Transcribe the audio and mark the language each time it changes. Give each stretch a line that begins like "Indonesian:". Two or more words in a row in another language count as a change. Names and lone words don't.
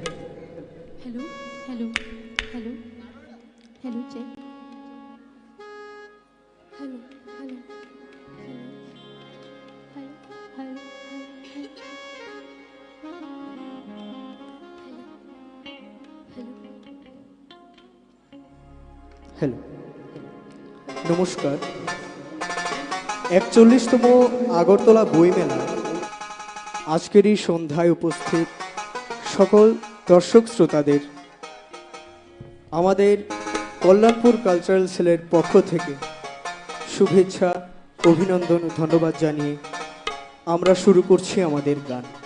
English: Hello, hello, hello, hello, check. Hello, hello, hello, hello,
Bangla: হ্যালো, নমস্কার। 41তম আগরতলা বইমেলা আজকের এই সন্ধ্যায় উপস্থিত সকল দর্শক শ্রোতাদের আমাদের কল্যাণপুর কালচারাল সেলের পক্ষ থেকে শুভেচ্ছা, অভিনন্দন ও ধন্যবাদ জানিয়ে আমরা শুরু করছি আমাদের গান।